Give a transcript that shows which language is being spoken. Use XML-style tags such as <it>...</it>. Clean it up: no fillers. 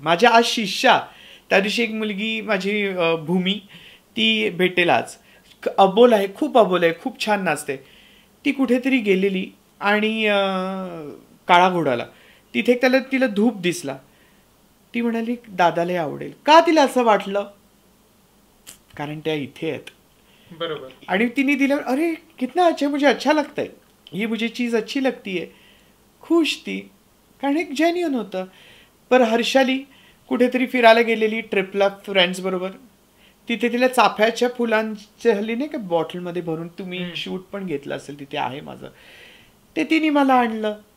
<mr>माझ्या आज शिष्या, त्या दिवशी एक मुलगी माझी भूमी, ती भेटेल आज, अबोल आहे, खूप अबोल आहे, खूप छान नाचते. ती कुठेतरी गेलेली आणि काळा घोडाला तिथे तिला धूप दिसला. ती म्हणाली दादाला आवडेल. का तिला असं वाटलं? कारण त्या इथे आहेत. बरोबर. आणि तिने दिलं,</mr> <hi>अरे कितना अच्छा, मुझे अच्छा लगता है, ये मुझे चीज अच्छी लगती है.</hi> <mr>खुश ती, कारण एक जेन्युइन होतं. पर हर्षाली कुठेतरी फिरायला गेलेली ट्रिपला फ्रेंड्स बरोबर. तिथे तिला चाफ्याच्या फुलांच्या हल्ली नाही का बॉटलमध्ये भरून, तुम्ही शूट पण घेतलं असेल, तिथे आहे माझं, ते तिने मला आणलं.</mr>